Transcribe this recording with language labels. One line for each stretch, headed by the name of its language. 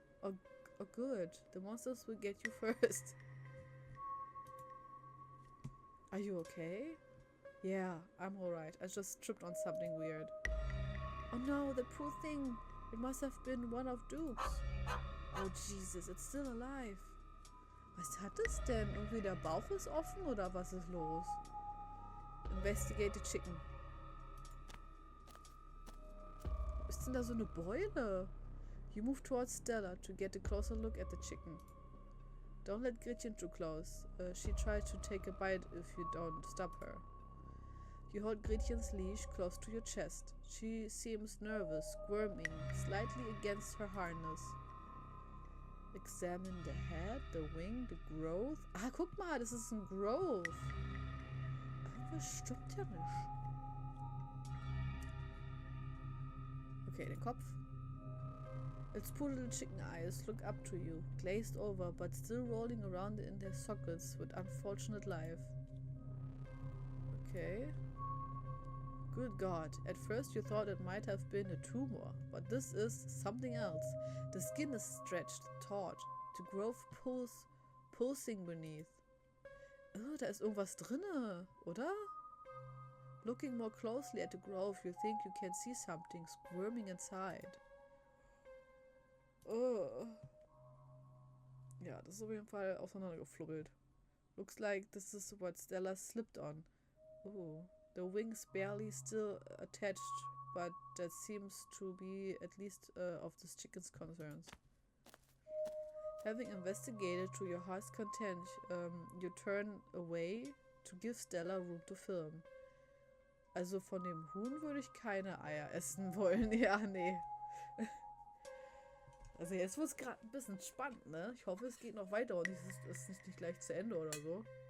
English: Oh good. The monsters will get you first. Are you okay? Yeah, I'm alright. I just tripped on something weird. Oh no, the poor thing. It must have been one of Duke's. Oh Jesus, it's still alive.
German: Was hat es denn? Irgendwie der Bauch ist offen oder was ist los?
English: Investigate the chicken.
German: Ist denn da so eine Beule?
English: You move towards Stella to get a closer look at the chicken. Don't let Gretchen too close. She tries to take a bite if you don't stop her. You hold Gretchen's leash close to your chest. She seems nervous, squirming slightly against her harness. Examine the head, the wing, the growth.
German: Ah, guck mal, das ist ein Growth. Irgendwas stimmt ja nicht. Okay, der Kopf.
English: Its poor little chicken eyes look up to you, glazed over but still rolling around in their sockets with unfortunate life. Okay. Good God, at first you thought it might have been a tumor, but this is something else. The skin is stretched, taut, the growth pulsing beneath.
German: Oh, da ist irgendwas drinne, oder?
English: Looking more closely at the growth, you think you can see something squirming inside. Oh.
German: Ja, das ist auf jeden Fall auseinandergeflubbelt.
English: Looks like this is what Stella slipped on. Oh. The wings barely still attached, but that seems to be at least of this chicken's concerns. Having investigated to your heart's content, you turn away to give Stella room to film.
German: Also von dem Huhn würde ich keine Eier essen wollen. Ja, nee. Also jetzt wird es gerade ein bisschen spannend, ne? Ich hoffe, es geht noch weiter und es ist nicht gleich zu Ende oder so.